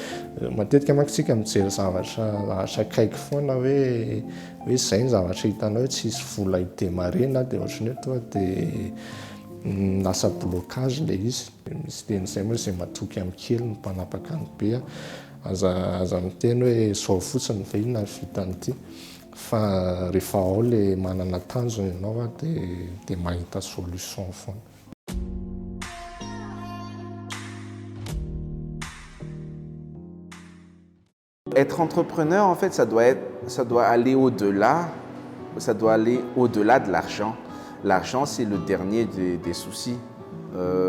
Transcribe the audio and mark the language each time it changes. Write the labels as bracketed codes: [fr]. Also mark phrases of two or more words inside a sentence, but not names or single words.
[mg] Matetika manko tsika mijery zavatra kaiky foana hoe izay ny zavatra hitanao hoe tsisy vola hidémarrer na dia ohatrany hoe tonga dia lasa blocage ilay izy. Misy teny izay moa izay matoky amin'ny kely ny mpanapaka ny be aza miteny hoe zao fotsiny fa inona ny vitan'ity fa rehefa ao le manana tanjona ianao dia mahita solution foana. [fr] Être entrepreneur, en fait, ça doit aller au-delà, de l'argent. L'argent, c'est le dernier des soucis.